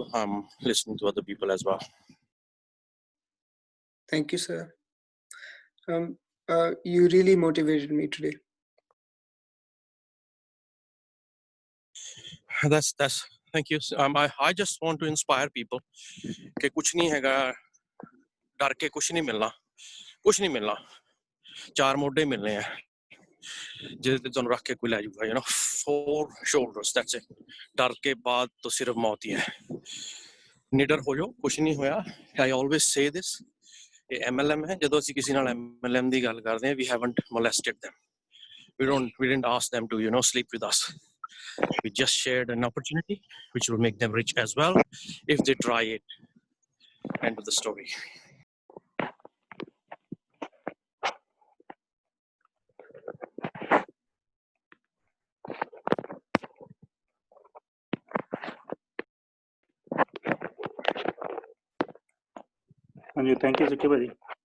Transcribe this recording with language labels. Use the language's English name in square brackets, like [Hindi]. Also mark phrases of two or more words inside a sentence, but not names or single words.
[English] I'm listening to other people as well। Thank you, sir। You really motivated me today। That's thank you। I just want to inspire people [Punjabi] ਕਿ ਕੁਛ ਨਹੀਂ ਹੈਗਾ, ਡਰ ਕੇ ਕੁਛ ਨਹੀਂ ਮਿਲਣਾ, ਕੁਛ ਨਹੀਂ ਮਿਲਣਾ, 4 ਮੋਢੇ ਮਿਲਣੇ ਹਨ। ਜਿਹਦੇ ਤੇ ਤੁਹਾਨੂੰ ਰੱਖ ਕੇ ਕੋਈ ਲੈ ਜਾਊਗਾ, [English] you know, 4 shoulders, that's it. [Punjabi] ਡਰ ਕੇ ਬਾਅਦ ਤਾਂ ਸਿਰਫ ਮੌਤ ਹੀ ਹੈ। ਨਿਡਰ ਹੋ ਜਾਓ, ਕੁਛ ਨਹੀਂ ਹੋਇਆ। [English] I always say this, [Punjabi] ਇਹ MLM ਹੈ। ਜਦੋਂ ਅਸੀਂ ਕਿਸੇ ਨਾਲ MLM ਦੀ ਗੱਲ ਕਰਦੇ ਹਾਂ, [English] we haven't molested them. We didn't ask them to, you know, sleep with us. We just shared an opportunity which will make them rich as well if they try it. End of the story. [Punjabi] ਹਾਂਜੀ, [English] thank you [Punjabi] ਸੁੱਖੀ ਭਾਜੀ।